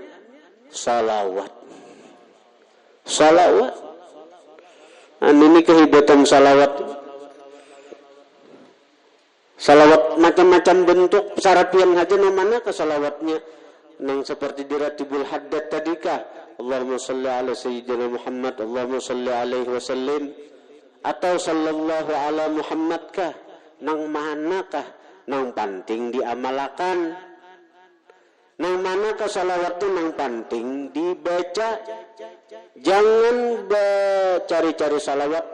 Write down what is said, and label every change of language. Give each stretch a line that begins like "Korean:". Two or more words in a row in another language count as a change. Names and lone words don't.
Banjar: Salawat. Salawat. Ini kehebatan salawat. Salawat macam-macam bentuk sarapian aja namanya ke salawatnya. Yang seperti di Ratibul Haddad tadi kah?
Arabic: اللهم صل على سيدنا محمد اللهم صل عليه وسلم.
Banjar: Atau
Arabic: صلى الله على محمد
Banjar: kah? Nang manakah? Nang penting diamalkan. Nang mana ke salawat itu nang penting dibaca. Jangan cari-cari salawat.